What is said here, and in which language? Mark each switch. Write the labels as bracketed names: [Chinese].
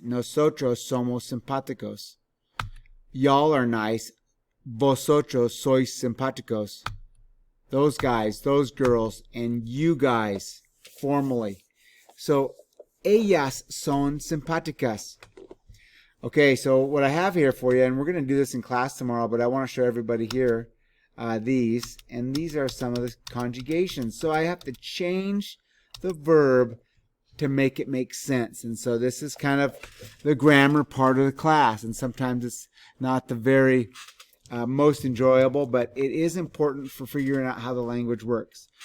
[Spanish] Nosotros somos simpáticos. [English] Y'all are nice. [Spanish] Vosotros sois simpáticos. [English] Those guys, those girls, and you guys, formally. [Spanish] So, ellas son simpáticas. [English] Okay, so what I have here for you, and we're going to do this in class tomorrow, but I want to show everybody here these, and these are some of the conjugations. So I have to change the verb to make it make sense. And so this is kind of the grammar part of the class, and sometimes it's not the very most enjoyable, but it is important for figuring out how the language works.